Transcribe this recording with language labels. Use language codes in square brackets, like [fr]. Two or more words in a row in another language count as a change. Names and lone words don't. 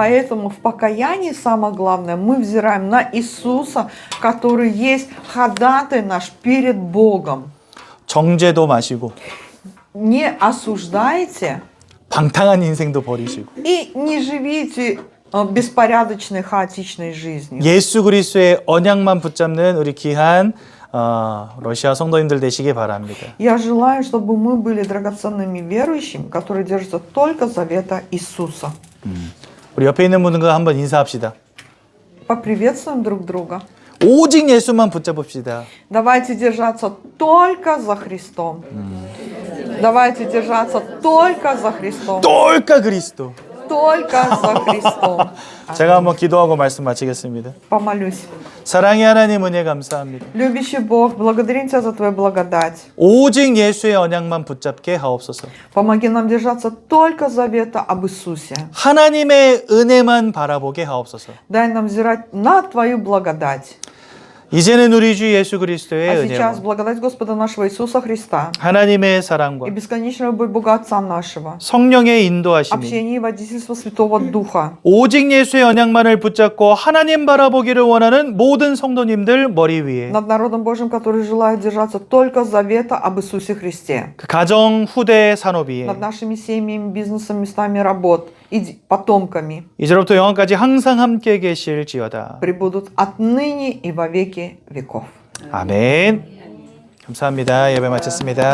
[ru] Поэтому в покаянии самое главное, мы взираем на Иисуса, который есть ходатай наш перед Богом. [ko] 정죄도 마시고 [ru] Не осуждайте [ko] 방탕한 인생도 버리시고 [ru] и не живите беспорядочной, хаотичной жизнью. [ko] 예수 그리스도의 언약만 붙잡는 우리 귀한 러시아 성도님들 되시기 바랍니다. [ru] Я желаю, чтобы мы были драгоценными верующими, которые держатся только завета Иисуса. [ko] 우리 옆에 있는 분들과 한번 인사합시다. [ru] Поприветствуем друг друга. [ko] 오직 예수만 붙잡읍시다. [ru] Давайте держаться только за Христом. Давайте держаться только за Христом. [ko] 똘까 그리스도. [ru] Только за Христом. [ko] 제가 한번 기도하고 말씀 마치겠습니다. [ru] Помолюсь. [ko] 사랑의 하나님 은혜 감사합니다. [ru] Любящий Бог, благодарим Тебя за Твою благодать. [ko] 오직 예수의 언약만 붙잡게 하옵소서. [ru] Помоги нам держаться только завета об Иисусе. [ko] 하나님의 은혜만 바라보게 하옵소서. [ru] Дай нам взирать на Твою благодать. [ko] 이제는 우리 주 예수 그리스도의 [ru] А сейчас [ko] 은혜와 [ru] благодать Господа нашего Иисуса Христа [ko] 하나님의 사랑과 [ru] и бесконечного Бога Отца нашего, [ko] 성령의 인도하심이 [ru] общение и водительство Святого Духа. [ko] 오직 예수의 언약만을 붙잡고 하나님 바라보기를 원하는 모든 성도님들 머리 위에 [ru] Над народом Божьим, который желает держаться только завета об Иисусе Христе. [ko] 그 가정, 후대, 산업 위에 [ru] Над нашими семьями, бизнесом, местами работ и потомками [ko] 이제로부터 영원까지 항상 함께 계실지어다. [ru] пребудут отныне и во веки веков. [ko] 아멘. 감사합니다. 예배 마쳤습니다.